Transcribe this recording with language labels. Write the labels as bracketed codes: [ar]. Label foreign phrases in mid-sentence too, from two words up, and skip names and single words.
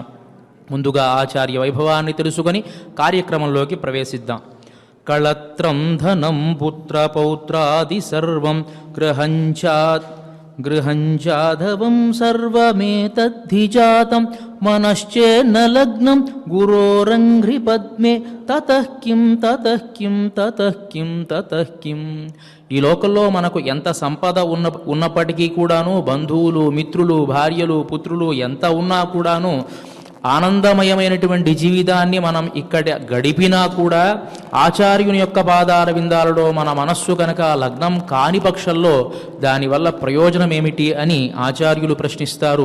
[te] ముందుగా ఆచార్య వైభవాన్ని తెలుసుకొని కార్యక్రమంలోకి ప్రవేశిద్దాం. [sa] కళత్రం ధనం పుత్ర పౌత్రాది సర్వం గృహంచాధవం సర్వమేతద్ధిజాతం మనశ్చేన్న లగ్నం గురోరంఘ్రి పద్మే తతః కిం తతః కిం తతః కిం తతః కిం. [te] ఈ లోకంలో మనకు ఎంత సంపద ఉన్నప్పటికీ కూడాను, బంధువులు మిత్రులు భార్యలు పుత్రులు ఎంత ఉన్నా కూడాను, ఆనందమయమైనటువంటి జీవితాన్ని మనం ఇక్కడ గడిపినా కూడా ఆచార్యుని యొక్క పాదార విందాలలో మన మనస్సు కనుక లగ్నం కాని పక్షంలో దానివల్ల ప్రయోజనం ఏమిటి అని ఆచార్యులు ప్రశ్నిస్తారు.